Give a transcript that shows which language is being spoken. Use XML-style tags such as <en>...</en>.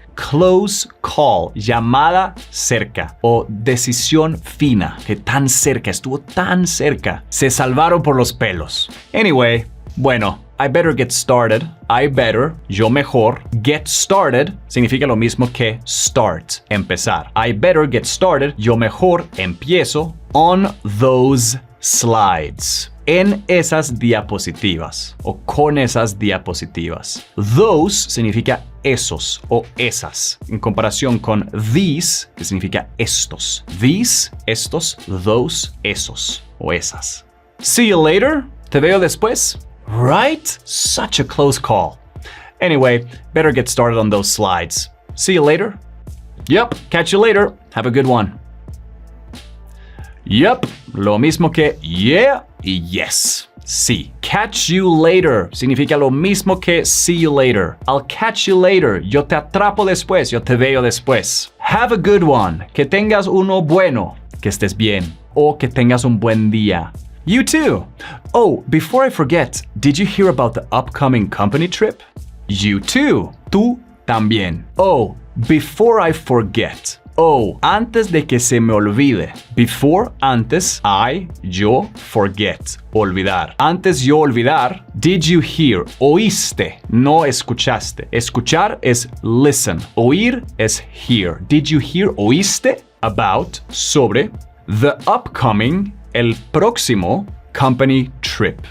<es>close call, llamada cerca o decisión fina, que tan cerca, estuvo tan cerca. Se salvaron por los pelos.</es> <en>Anyway, bueno, I better get started. I better,</en> <es>yo mejor. Get started significa lo mismo que start, empezar.</es> <en>I better get started,</en> <es>yo mejor empiezo</es> <en>on those slides.</en> <es>En esas diapositivas o con esas diapositivas. Those significa esos o esas, en comparación con these, que significa estos. These, estos, those, esos o esas.</es> <en>See you later.</en> <es>Te veo después. Right?</es> <en>Such a close call. Anyway, better get started on those slides. See you later. Yep, catch you later. Have a good one.</en> <es>Yep, lo mismo que yeah y yes. Sí.</es> <en>Catch you later</en> <es>significa lo mismo que</es> <en>see you later. I'll catch you later.</en> <es>Yo te atrapo después. Yo te veo después.</es> <en>Have a good one.</en> <es>Que tengas uno bueno. Que estés bien. O que tengas un buen día.</es> <en>You too. Oh, before I forget, did you hear about the upcoming company trip? You too.</en> <es>Tú también.</es> <en>Oh, before I forget.</en> <es>Oh, antes de que se me olvide. Before, antes, yo, forget, olvidar. Antes yo olvidar,</es> <en>did you hear?</en> <es>Oíste, no escuchaste. Escuchar es listen. Oír es hear.</es> <en>Did you hear?</en> <es>Oíste about, sobre,</es> <en>the upcoming,</en> <es>el próximo,</es> <en>company trip.</en>